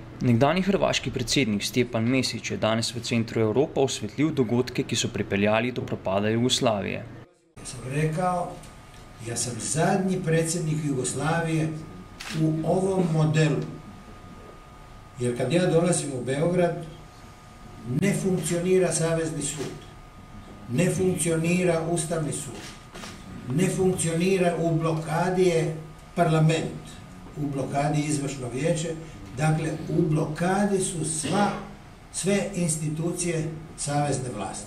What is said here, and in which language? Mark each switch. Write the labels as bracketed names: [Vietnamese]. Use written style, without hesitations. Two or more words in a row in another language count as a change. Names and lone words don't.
[Slovenian] Nekdanji hrvaški predsednik Stjepan Mesić je danes v centru Evropa osvetlil dogodke, ki so pripeljali do propada Jugoslavije. [Croatian] Sam rekao, ja sam zadnji predsjednik Jugoslavije u ovom modelu. Jer kad ja dolazim u Beograd, ne funkcionira Savezni sud, ne funkcionira Ustavni sud, ne funkcionira, u blokadi je parlament, u blokadi je izvršno vijeće, dakle u blokadi su sve institucije savezne vlasti.